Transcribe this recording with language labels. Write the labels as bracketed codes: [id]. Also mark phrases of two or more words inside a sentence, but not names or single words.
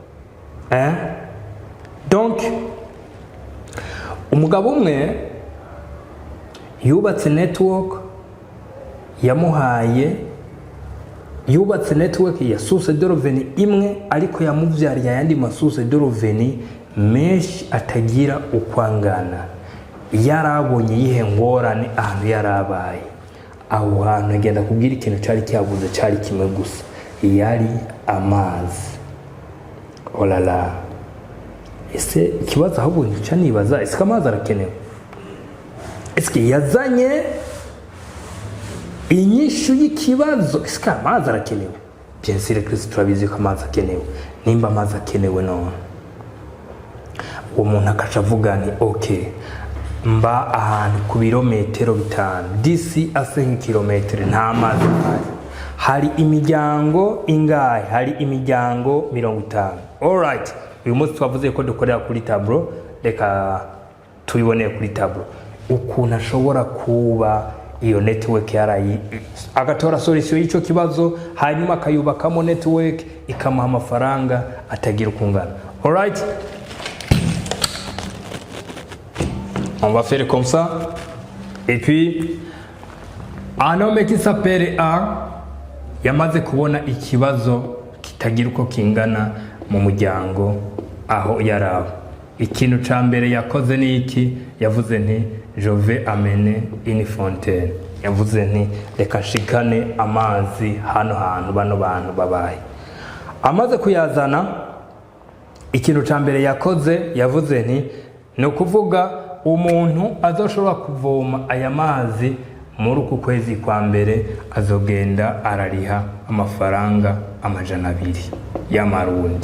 [rn] Donc umugabo umwe yubatse network yubatse network ya [fr] source de revenu [rn] imwe, ariko yamuvyariye ayandi [fr] masource de revenu [rn] menshi atagira ukwangana. Yarabonye yihe ngorane ahantu yarabaye. Aho hantu agenda kubwira ikintu cyari cyabuze, cyari kimwe gusa, yari amazi. olala, ese ikibazo ahubwo nica nibaza, ese amazi arakenewe? Ese yazanye inyishu y'ikibazo, ese amazi arakenewe? [fr] Bien sûr [rn] Kristo turabizi ko amazi akenewe. Nimba amazi akenewe none umuntu akaca avuga ni okay, mba ahantu ku birometero 5 disi a 5 kilometero nta mazi hari imiryango ingahe? Hari imiryango 50. Alright, uyu munsi twavuze ko dukorera kuri tableau, reka tubiboneye kuri tableau ukuntu ashobora kuba iyo network yarayi agatora solution y'ico kibazo, hanyuma akayubakamo network ikamuha amafaranga atagira ukungana. [en] Alright, [fr] on va faire comme ça. Et puis un homme qui s'appelle A [rn] yamaze kubona ikibazo kitagira uko kingana mu muryango aho yaraho. Ikintu ca mbere yakoze ni iki? Yavuze nti [fr] je vais amener une fontaine. [rn] Yavuze nti reka nshikane amazi hano hantu bano bantu babaye. Amaze kuyazana, ikintu ca mbere yakoze yavuze nti no kuvuga umuntu azoshobora kuvoma aya mazi muri uku kwezi kwa mbere azogenda arariha amafaranga 200 y'amarundi.